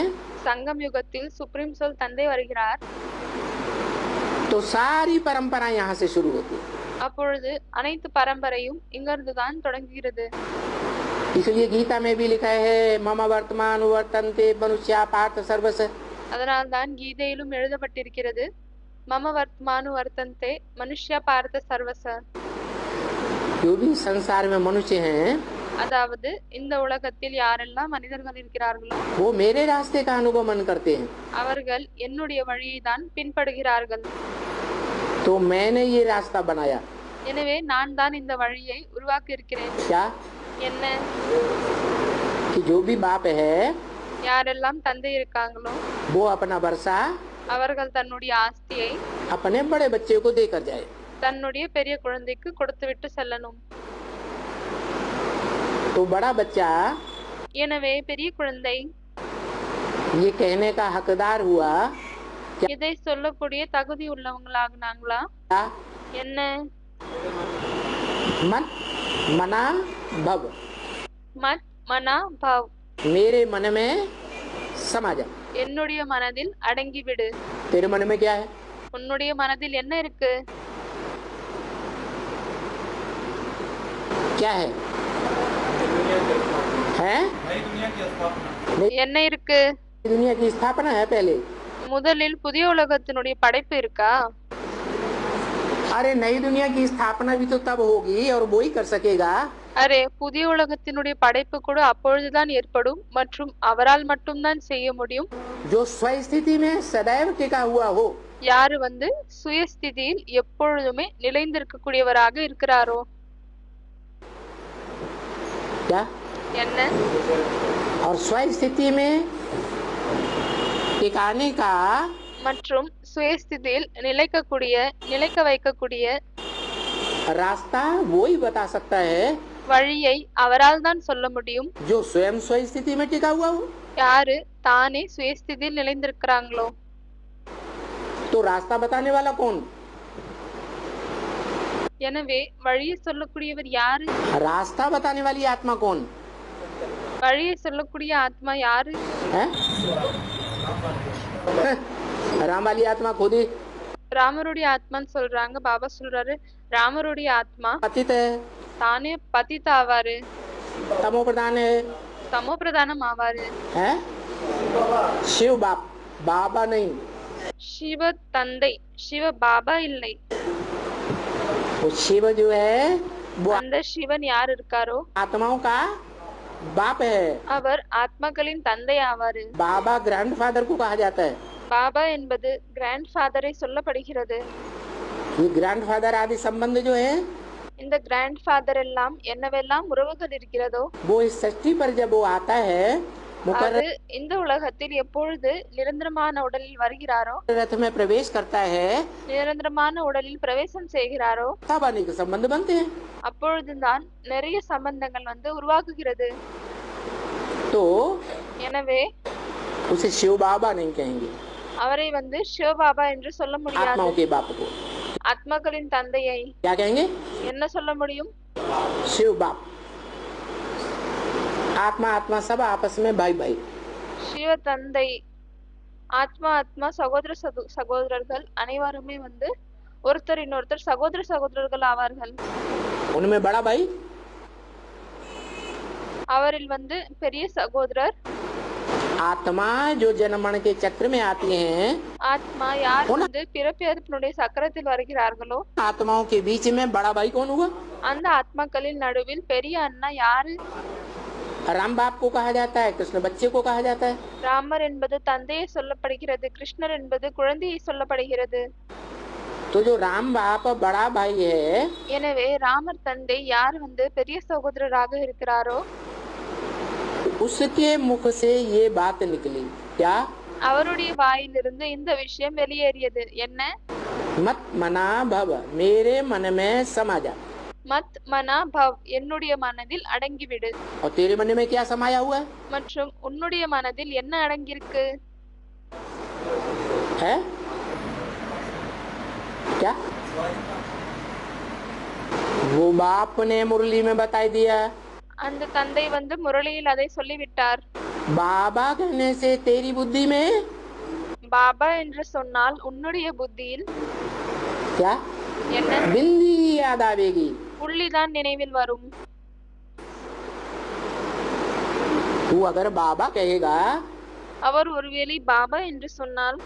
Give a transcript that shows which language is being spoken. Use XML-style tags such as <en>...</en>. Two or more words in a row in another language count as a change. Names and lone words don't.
<ta>சங்கம் யுகத்தில்</ta> <en>supreme soul</en> <ta>தந்தை வருகிறார்.</ta> <hi>तो सारी परंपरा यहाँ से शुरू होती है।</hi> <ta>அப்பொழுது அனைத்து பரம்பரையும் இங்கிருந்து தான் தொடங்குகிறது.</ta> <hi>इसलिए गीता में भी लिखा है</hi> <sa>मम वर्तमान वर्तन्ते मनुष्या पार्थ सर्वस।</sa> <ta>அதனால்தான் கீதையிலும் எழுதப்பட்டிருக்கிறது,</ta> <sa>मम वर्तमानु वर्तन्ते मनुष्या पार्थ सर्वश.</sa> <hi>जो भी संसार में मनुष्य हैं</hi> <ta>அதாவது இந்த உலகத்தில் யாரெல்லாம் மனிதர்கள் இருக்கிறார்களோ</ta> <hi>वो मेरे रास्ते का अनुगमन करते हैं।</hi> <ta>அவர்கள் என்னுடைய வழியை தான் பின்படுகிறார்கள்.</ta> <hi>तो तो मैंने ये रास्ता बनाया।</hi> <ta>எனவே நான் தான் இந்த வழியை உருவாக்கி இருக்கிறேன்.</ta> <hi>क्या?</hi> <ta>என்ன?</ta> <hi>कि जो भी बाप है</hi> <ta>யாரெல்லாம் தந்தை இருக்காங்களோ</ta> <hi>वो अपना वर्षा</hi> <ta>அவர்கள் தன்னுடைய ஆஸ்தியை</ta> <hi>अपने बड़े बच्चे को देकर जाए।</hi> <ta>தன்னுடைய பெரிய குழந்தைக்கு கொடுத்துவிட்டு செல்லணும்.</ta> <hi>तो बड़ा बच्चा</hi> <ta>எனவே பெரிய குழந்தை</ta> <hi>ये कहने का हकदार हुआ</hi> <ta>இதை சொல்லக்கூடிய தகுதி உள்ளவங்களாகுனாங்களா?</ta> <hi>क्या?</hi> <ta>என்ன?</ta> <sa>मन मना भव, मत् मना भव्,</sa> <hi>मेरे मन में समा जा।</hi> <ta>என்னுடைய மனதில் அடங்கிவிடு.</ta> <hi>तेरे मन में क्या है?</hi> <ta>உன்னுடைய மனதில் என்ன இருக்கு?</ta> <hi>क्या है? हैं?</hi> <ta>என்ன இருக்கு?</ta> <hi>दुनिया की स्थापना है पहले।</hi> <ta>முதலில் புதிய உலகத்தினுடைய படைப்பு இருக்கா?</ta> <hi>अरे नई दुनिया की स्थापना भी तो तब होगी और वो ही कर सकेगा।</hi> <ta>அரே, புதிய உலகத்தினுடைய படைப்பு கூட அப்பொழுதுதான் ஏற்படும் மற்றும் அவரால் மட்டும்தான் செய்ய முடியும்.</ta> <hi>जो स्वस्थिति में सदैव टिका हुआ हो।</hi> <ta>யாரு சுயஸ்திதியில் எப்பொழுதுமே நிலைந்திருக்கக்கூடியவராக இருக்கிறாரோ.</ta> <hi>क्या?</hi> <ta>என்ன?</ta> <hi>और स्वस्थिति में टिकाने का</hi> <ta>மற்றும் சுயஸ்திதியில் நிலைக்க வைக்கக்கூடிய</ta> <hi>रास्ता वो ही बता सकता है</hi> <ta>வழியை அவரால் தான் சொல்ல முடியும்.</ta> <hi>जो स्वयं स्वस्थिति में टिका हुआ हो।</hi> <ta>யாரு தானே சுயஸ்திதியில் நிலைந்திருக்கிறாங்களோ.</ta> <hi>तो रास्ता बताने वाला कौन?</hi> <ta>எனவே வழியை சொல்லக்கூடியவர் யாரு?</ta> <hi>रास्ता बताने वाली आत्मा कौन</hi> <ta>வழியை சொல்லக்கூடிய ஆத்மா யாரு?</ta> <hi>है? राम वाली आत्मा खुद ही</hi> <ta>ராமருடைய ஆத்மான்னு சொல்றாங்க. பாபா சொல்றாரு ராமருடைய ஆத்மா</ta> <hi>पतित है,</hi> <ta>தானே பதித் ஆவாரு,</ta> <hi>तमो प्रधान है,</hi> <ta>தமோ பிரதானம் ஆவாரு.</ta> <hi>है? शिव बाप, बाबा नहीं।</hi> <ta>சிவ தந்தை, சிவ பாபா இல்லை.</ta> <hi>वो शिव जो है वो</hi> <ta>அந்த சிவன் யார் இருக்காரோ</ta> <hi>आत्माओं का बाप है।</hi> <ta>அவர் ஆத்மாக்களின் தந்தை ஆவாரு.</ta> <hi>बाबा ग्रैंडफादर को कहा जाता है।</hi> <ta>பாபா என்பது</ta> <en>grand father</en> <ta>சொல்லப்படுகிறது.</ta> <hi>ये ग्रैंडफादर आदि संबंध जो है</hi> <ta>இந்த</ta> <en>grand father</en> <ta>எல்லாம் என்னவெல்லாம் உறவுகள் இருக்கிறதோ</ta> <hi>वो इस सृष्टि पर जब वो आता है</hi> <ta>அது</ta> <hi>मुकर्रर</hi> <ta>இந்த உலகத்தில் எப்பொழுது நிரந்தரமான உடலில் வருகிறாரோ,</ta> <hi>रथ में प्रवेश करता है,</hi> <ta>நிரந்தரமான உடலில் பிரவேசம் செய்கிறாரோ,</ta> <hi>तब अनेक संबंध बनते हैं।</hi> <ta>அப்பொழுதுதான் நிறைய சம்பந்தங்கள் உருவாகுகிறது.</ta> <hi>तो</hi> <ta>எனவே</ta> <hi>उसे शिव बाबा नहीं कहेंगे,</hi> <ta>அவரை சிவபாபா என்று சொல்ல முடியாது.</ta> <hi>आत्माओं के बाप को</hi> <ta>ஆத்மாக்களின் தந்தையை</ta> <hi>क्या कहेंगे?</hi> <ta>என்ன சொல்ல முடியும்?</ta> <hi>शिव बाप। आत्मा आत्मा सब आपस में भाई भाई।</hi> <ta>சிவ தந்தை, ஆத்மா ஆத்மா சகோதரர்கள் அனைவருமே ஒருத்தர் இன்னொருத்தர் சகோதரர்கள் ஆவார்கள்.</ta> <hi>उनमें बड़ा भाई</hi> <ta>அவரில் பெரிய சகோதரர்</ta> <hi>आत्मा जो जन्म मरण के चक्र में आती हैं,</hi> <ta>ஆத்மா யார் பிறப்பிறப்பினுடைய சக்கரத்தில் வருகிறார்களோ</ta> <hi>आत्माओं के बीच में बड़ा भाई कौन हुआ?</hi> <ta>அந்த ஆத்மாக்களின் நடுவில் பெரிய அண்ணா யாரு?</ta> <hi>राम बाप को कहा जाता है, कृष्ण बच्चे को कहा जाता है।</hi> <ta>ராமர் என்பது தந்தையை சொல்லப்படுகிறது, கிருஷ்ணர் என்பது குழந்தையை சொல்லப்படுகிறது.</ta> <hi>तो जो राम बाप बड़ा भाई है,</hi> <ta>எனவே ராமர் தந்தை யார் பெரிய சகோதரராக இருக்கிறாரோ</ta> <hi>उसके मुख से ये बात निकली। क्या?</hi> <ta>அவருடைய வாயிலிருந்து இந்த விஷயம் வெளியேறியது. என்ன?</ta> <sa>मत मना भव,</sa> <hi>मेरे मन में समा जा।</hi> <sa>मत् मना भव्,</sa> <ta>என்னுடைய மனதில் அடங்கிவிடு.</ta> <hi>और तेरे मन में क्या समाया हुआ</hi> <ta>மற்றும் உன்னுடைய மனதில் என்ன அடங்கியிருக்கு?</ta> <hi>है? क्या? वो बाप ने मुरली में बताई दिया।</hi> <ta>அந்த தந்தை முரளியில் அதை சொல்லிவிட்டார்.</ta> <hi>बाबा कहने से तेरी बुद्धि में</hi> <ta>பாபா என்று சொன்னால் உன்னுடைய புத்தியில்</ta> <hi>क्या?</hi> <ta>என்ன?</ta> <hi>बिंदी याद आवेगी।</hi> <ta>புள்ளிதான் நினைவில் வரும்.</ta> <hi>तू अगर बाबा कहेगा</hi> <ta>அவர் ஒருவேளை பாபா என்று சொன்னால்</ta>